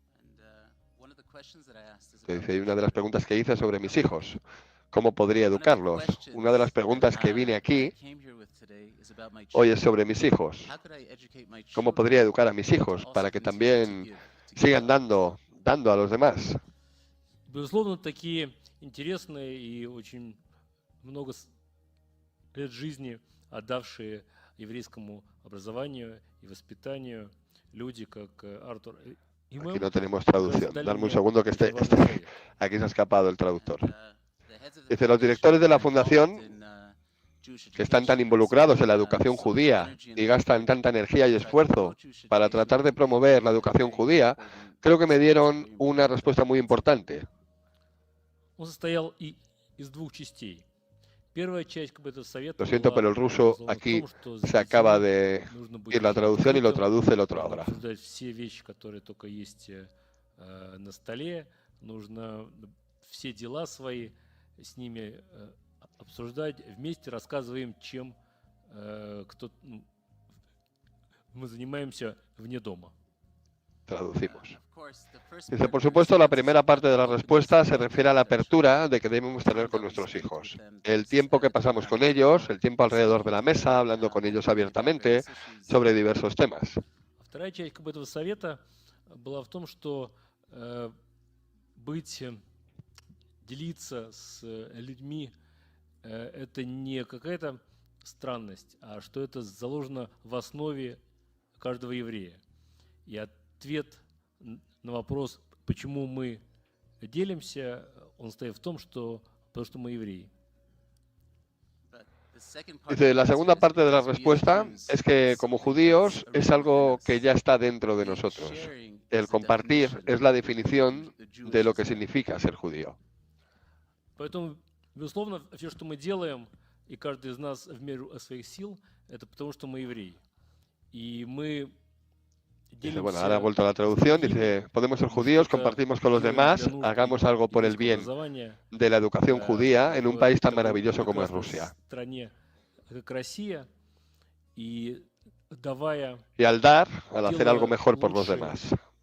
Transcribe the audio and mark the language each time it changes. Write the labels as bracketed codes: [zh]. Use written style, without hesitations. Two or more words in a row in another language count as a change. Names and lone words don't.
[es] Y una de las preguntas que hice sobre mis hijos, ¿cómo podría educarlos? Una de las preguntas que vine aquí hoy es sobre mis hijos. ¿Cómo podría educar a mis hijos para que también sigan dando a los demás? [ru] Безусловно, такие интересные и очень много лет жизни отдавшие еврейскому образованию и воспитанию люди, как Артур [es] Aquí no tenemos traducción. Dame un segundo que aquí se ha escapado el traductor. Dice, los directores de la fundación que están tan involucrados en la educación judía y gastan tanta energía y esfuerzo para tratar de promover la educación judía, creo que me dieron una respuesta muy importante. Lo siento, pero el ruso aquí se acaba de ir la traducción y lo traduce el otro ahora. [ru] Обсуждать вместе, рассказываем, чем мы занимаемся вне дома. [es] Traducimos. Dice, por supuesto, la primera parte de la respuesta se refiere a la apertura de que debemos tener con nuestros hijos. El tiempo que pasamos con ellos, el tiempo alrededor de la mesa, hablando con ellos abiertamente sobre diversos temas. [ru] Вторая часть этого совета была в том, что делиться с людьми это не какая-то странность, а что это заложено в основе каждого еврея. И ответ на вопрос, почему мы делимся, он стоит в том, потому что мы евреи. [es] Dice, la segunda parte de la respuesta es que como judíos es algo que ya está dentro de nosotros. El compartir es la definición de lo que significa ser judío. [ru] Поэтому, безусловно, все, что мы делаем, и каждый из нас в меру своих сил, это потому, что мы евреи. И мы [es] Dice, bueno, ahora ha vuelto a la traducción, dice, podemos ser judíos, compartimos con los demás, hagamos algo por el bien de la educación judía en un país tan maravilloso como es Rusia. Y al dar, al hacer algo mejor por los demás.